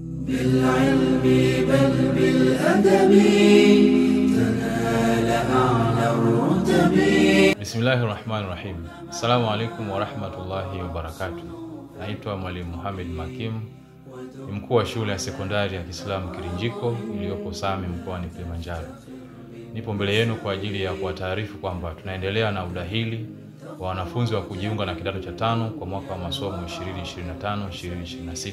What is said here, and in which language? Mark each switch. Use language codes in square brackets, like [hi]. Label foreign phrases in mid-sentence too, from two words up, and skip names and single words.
[ar] بالعلم بل بالأدب تنال أعلى الرتب. بسم الله الرحمن الرحيم. السلام عليكم ورحمة الله وبركاته. [sw] Naitwa Mwalimu Mohamed Makim, ni mkuu wa shule ya sekondari ya Kiislamu Kirinjiko iliyopo Same mkoani Kilimanjaro. Nipo mbele yenu kwa ajili ya kuwataarifu kwamba tunaendelea na udahili wa wanafunzi wa kujiunga na kidato cha 5 kwa mwaka wa masomo 2025-2026.